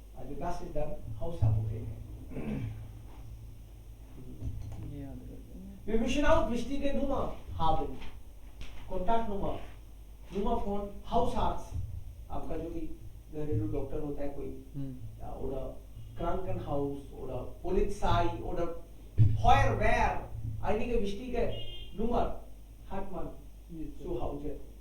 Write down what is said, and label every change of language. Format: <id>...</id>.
<de>Also das ist dann Hausapotheke.</de> <hi>ये याद करते हैं.</hi> <de>Wir müssen auch wichtige Nummer haben. Kontaktnummer, Nummer von Hausarzt.</de> <hi>आपका जो भी घरेलू डॉक्टर होता है कोई,</hi> <de>oder Krankenhaus oder Polizei oder Feuerwehr. Einige wichtige Nummer hat man zu Hause.</de>